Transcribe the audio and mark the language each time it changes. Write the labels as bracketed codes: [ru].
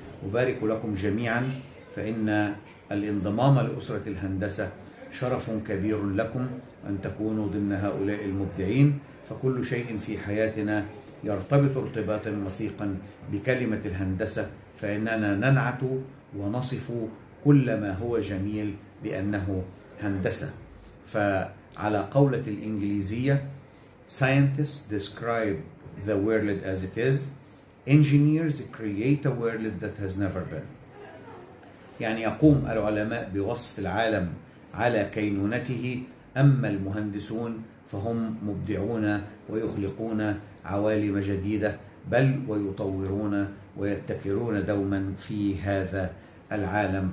[ar] أبارك لكم جميعا، فإن الانضمام لأسرة الهندسة شرف كبير لكم أن تكونوا ضمن هؤلاء المبدعين، فكل شيء في حياتنا يرتبط ارتباطا وثيقا بكلمة الهندسة، فإننا ننعت ونصف كل ما هو جميل بأنه هندسة. فعلى قولة الإنجليزية [en] Scientists describe the world as it is, engineers create a world that has never been. [ar] يعني يقوم العلماء بوصف العالم على كينونته، أما المهندسون فهم مبدعون ويخلقون عوالم جديدة، بل ويطورون ويبتكرون دوما في هذا العالم.